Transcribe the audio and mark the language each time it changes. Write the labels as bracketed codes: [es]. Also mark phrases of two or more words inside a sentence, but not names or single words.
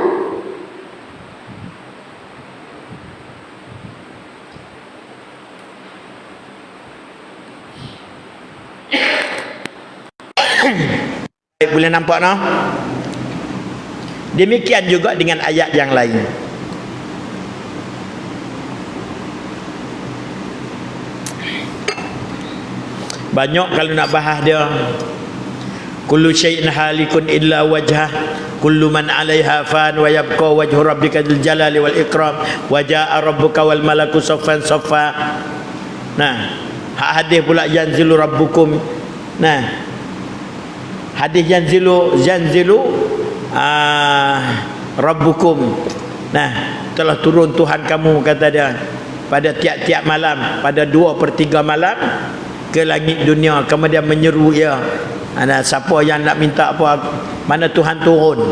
[ms] Boleh nampak no? Demikian juga dengan ayat yang lain. Banyak kalau nak bahas dia. [ar] كل شيء هالك إلا وجهه, كل من عليها فان ويبقى وجه ربك ذو الجلال والإكرام وجاء ربك والملك صفا صفا. [ms] Nah, hadis pula [ar] ينزل ربكم. [ms] Nah, hadis [ar] ينزل ربكم. [ms] Nah, telah turun Tuhan kamu, kata dia, pada tiap-tiap malam, pada 2/3 malam ke langit dunia. Kemudian menyeru ia. Ada siapa yang nak minta apa, mana Tuhan turun.